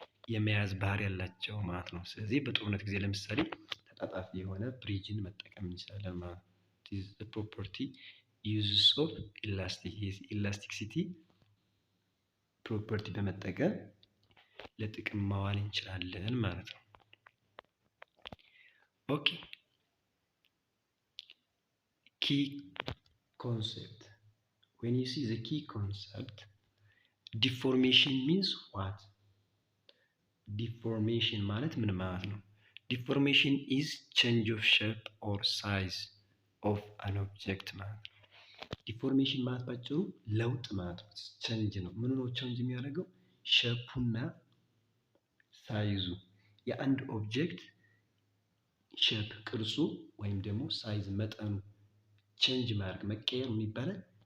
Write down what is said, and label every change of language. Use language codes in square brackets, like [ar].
[am] የመያዝ ባህሪ ያላቸው ማለት ነው። ስለዚህ በጦርነት ጊዜ ለምሳሌ ተጣጣፊ የሆነ ብሪጅን መጠቀም እንችላለን ማለት ነው። [en] this is the property uses of [am] ኢላስቲሲቲ ፕሮፐርቲ በመጠቀም ለጥቅም ማዋል እንችላለን ማለት ነው። ኦኬ key concept. [en] When you see the key concept, deformation means what? [am] Deformation ማለት ምን ማለት ነው? [en] Deformation is change of shape or size of an object [am] ማለት ነው። ዲፎርሜሽን ማለት ባጭሩ ለውጥ ማለት ነው። ቼንጅ ነው። ምን ነው ቼንጅ የሚያደርገው? ሼፑና ሳይዙ የአንድ ኦብጀክት ሼፕ ቅርጹ ወይም ደግሞ ሳይዝ መጠኑ ቼንጅ ማድረግ መቀየር ምን ይባላል?